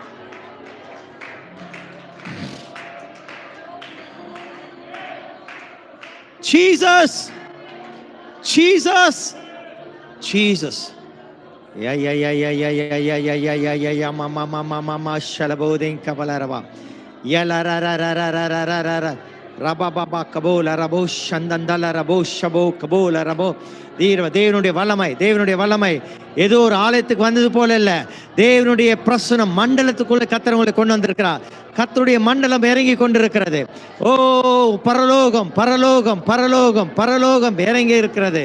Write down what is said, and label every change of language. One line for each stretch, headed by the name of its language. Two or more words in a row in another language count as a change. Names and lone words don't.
English: Jesus, Jesus, Jesus. Ya ya ya ya ya ya ya ya ya ya ya ya mama mama mama shalabodin kabalarava. Ya la ra ra ra ra ra ra ra ra ra. Raba baba kabola rabo shandandala rabo shabo kabola rabo.
Tamil: தேவனுடைய வல்லமை, தேவனுடைய வல்லமை ஏதோ ஒரு ஆலயத்துக்கு வந்தது போல இல்ல. தேவனுடைய பிரசனம் மண்டலத்துக்குள்ள கர்த்தர் உங்களை கொண்டு வந்திருக்கிறார். கர்த்தருடைய மண்டலம் இறங்கி கொண்டிருக்கிறது. ஓ பரலோகம், பரலோகம், பரலோகம், பரலோகம் இறங்கி இருக்கிறது.